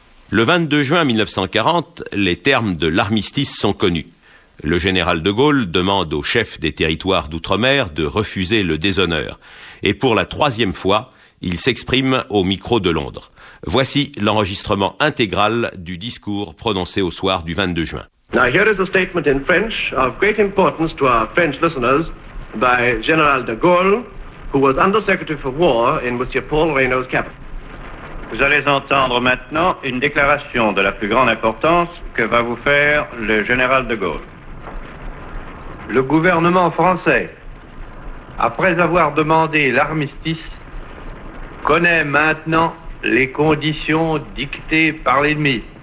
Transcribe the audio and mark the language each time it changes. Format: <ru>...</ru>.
<fr>Le 22 juin 1940, les termes de l'armistice sont connus. Le général de Gaulle demande aux chefs des territoires d'outre-mer de refuser le déshonneur. Et pour la troisième fois, il s'exprime au micro de Londres. Voici l'enregistrement intégral du discours prononcé au soir du 22 juin.</fr> <en>Now here is a statement in French of great importance to our French listeners by General de Gaulle, who was Undersecretary for War in Monsieur Paul Reynaud's cabinet.</en> <fr>Vous allez entendre maintenant une déclaration de la plus grande importance que va vous faire le Général de Gaulle. Le gouvernement français, après avoir demandé l'armistice, connaît maintenant les conditions dictées par l'ennemi.</fr>